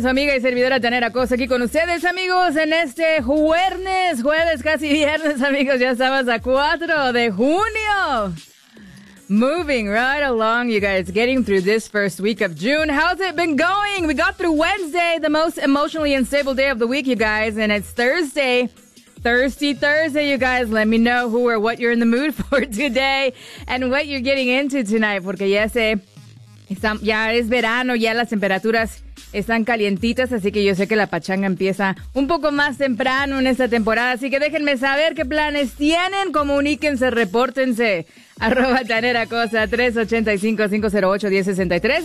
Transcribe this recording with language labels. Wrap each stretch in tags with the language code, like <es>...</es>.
<es>Su amiga y servidora Janet Acosta aquí con ustedes, amigos, en este jueves, casi viernes, amigos. Ya estamos a 4 de junio.</es> <en>Moving right along, you guys, getting through this first week of June. How's it been going? We got through Wednesday, the most emotionally unstable day of the week, you guys, and it's Thursday. Thirsty Thursday, you guys. Let me know who or what you're in the mood for today and what you're getting into tonight.</en> <es>Porque ya sé, ya es verano, ya las temperaturas están calientitas, así que yo sé que la pachanga empieza un poco más temprano en esta temporada. Así que déjenme saber qué planes tienen. Comuníquense, repórtense. Arroba Janet Acosta, 385-508-1063.</es>